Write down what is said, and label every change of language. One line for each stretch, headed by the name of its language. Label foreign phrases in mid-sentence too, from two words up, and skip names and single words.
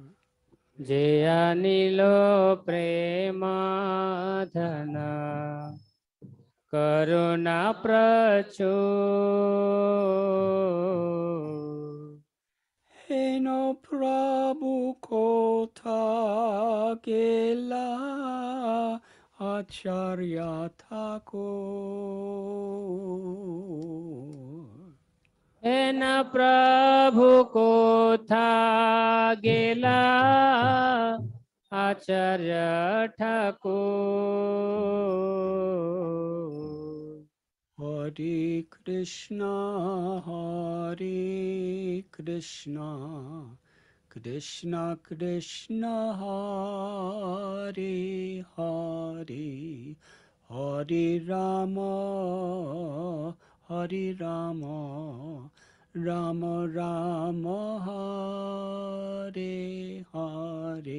Bangla: জয়া নীলো প্রেমাধন করুণা প্রচুর হেনো প্রভু কোথা গেলা আচার্য ঠাকুর এনা প্রভু কোথা গেলা আচার্য ঠাকোর.
Sanskrit: हरे कृष्ण, हरे कृष्ण, कृष्ण कृष्ण, हरे हरे, हरे राम, हरे राम, राम राम, हरे हरे.